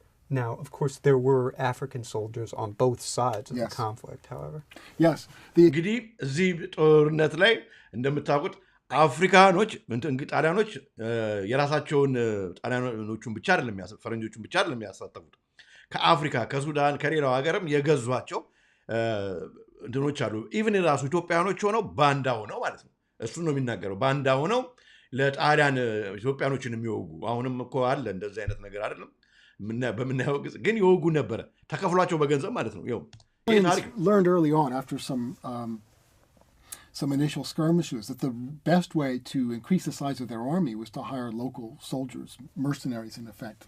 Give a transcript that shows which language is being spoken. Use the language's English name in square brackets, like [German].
[English] Now, of course, there were African soldiers on both sides of Yes. the conflict, however. Yes. [Amharic] እንግዲህ እዚህ ጦርነት ላይ እንደምታውቁት አፍሪካኖች ጣሊያኖች የራሳቸውን ጣሊያኖቹን ብቻ አይደለም ፈረንጆቹን ብቻ አይደለም ያሳተፉት ከአፍሪካ ከሱዳን ከሌላው ሀገርም የገዟቸው እንትኖች አሉ ኢቭን ራሱ ኢትዮጵያኖች ሆነው ባንዳ ሆነው ማለት ነው እሱ ነው የሚናገረው ባንዳ ሆነው ለጣሊያን ኢትዮጵያኖችን የሚወጉ አሁንም እኮ አለ እንደዚህ አይነት ነገር አይደለም በመናየው ግን ይወጉ ነበር ተከፍሏቸው በገንዘብ ማለት ነው ይው [English] learned early on after some initial skirmishes that the best way to increase the size of their army was to hire local soldiers, mercenaries in effect.